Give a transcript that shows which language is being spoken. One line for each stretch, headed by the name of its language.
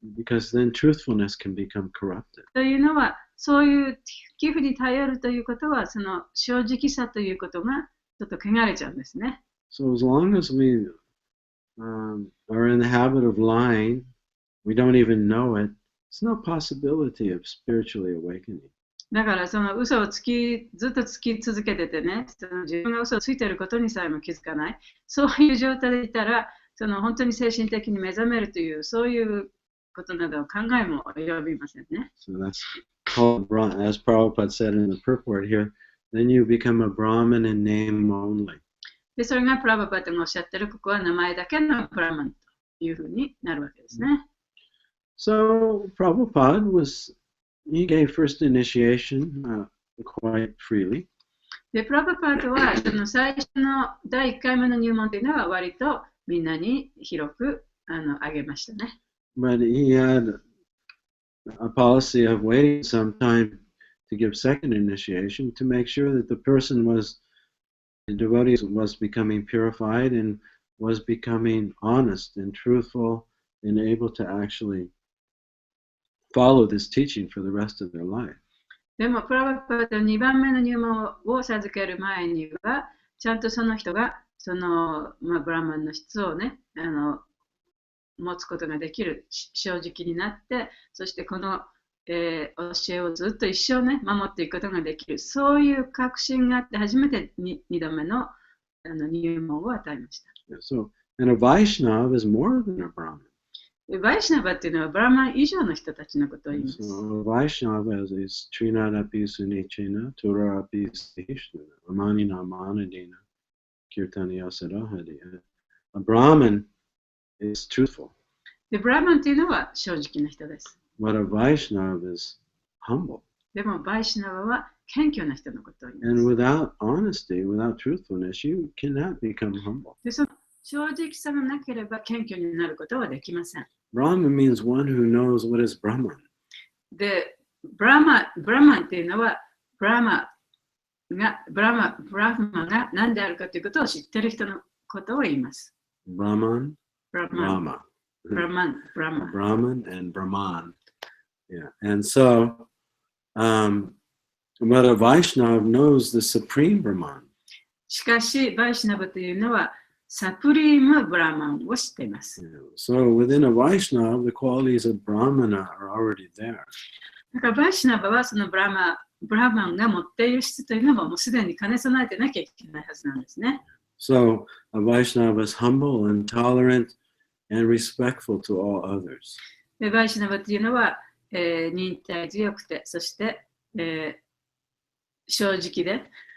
English: Because then truthfulness can become corrupted.
Japanese: というのは、そういう寄付に頼るということは、その正直さということがちょっと汚れちゃうんですね。
English: So as long as we are in the habit of lying, we don't even know it, there's no possibility of spiritually awakening.
Japanese: だからその嘘をずっとつき続けててね、その自分が嘘をついていることにさえも気づかない、そういう状態でいたら、その本当に精神的に目覚めるという、そういうことなどを考えも及びませんね。
English: So that's called, as Prabhupada said in the purport here, then you become a Brahmin in name only.
Japanese: で、それがプラバパットがおっしゃってる、ここは名前だけのブラマンというふうになるわけですね。
English: So Prabhupada he gave first initiation quite freely.
Japanese: で、プラバパットはその最初の第1回目の入門というのは割とみんなに広くあげましたね。
English: But he had a policy of waiting some time to give second initiation to make sure that the devotee was becoming purified and was becoming honest and truthful and able to actually follow this teaching for the rest of their life.
Japanese: でも、プラバパット2番目の入門を授ける前には、ちゃんとその人がブラマンの質をね、持つことができる、正直になって、そしてこの、教えをずっと一生ね、守っていくことができる、そういう確信があって、初めて2度目の入門を与えました。
English: So, and a Vaishnava is more than a Brahmin.
Japanese: バイシナバっていうのはブラマン以上の人たちのことを言います。
Sanskrit: So, Vaishnava is Trinadapi Sunichena, Turapi Sishna, Amanina Manadina, Kirtaniya Sarahadi.
English: A Brahmin is truthful.
Japanese: で、ブラマンっていうのは正直な人です。
English: But a Vaishnava is humble.
Japanese: でも、バイシナバは謙虚な人のことを言います。
English: And without honesty, without truthfulness, you cannot become humble.
Japanese: で、その正直さがなければ謙虚になることはできません。
English: Brahman means one who knows what is Brahman.
Japanese: で、ブラマンっていうのは、ブラマが何であるかということを知っている人のことを言います。
English: Brahman, Brahma. Brahman. Brahman and Brahman. Yeah. And so, but a Vaishnava knows the supreme Brahman.
Japanese: しかし、バイシナバというのは、サプリームブラマンを知っています。
English: So within a Vaishnava, the qualities of Brahmana are already there.
Japanese: だからバイシナバはそのブラマンが持っている質というのももうすでに兼ね備えてなきゃいけないはずなんですね。
English: So a Vaishnava is humble and tolerant and respectful to all others.
Japanese: でバイシナバというのは、忍耐強くて、そして、正直で。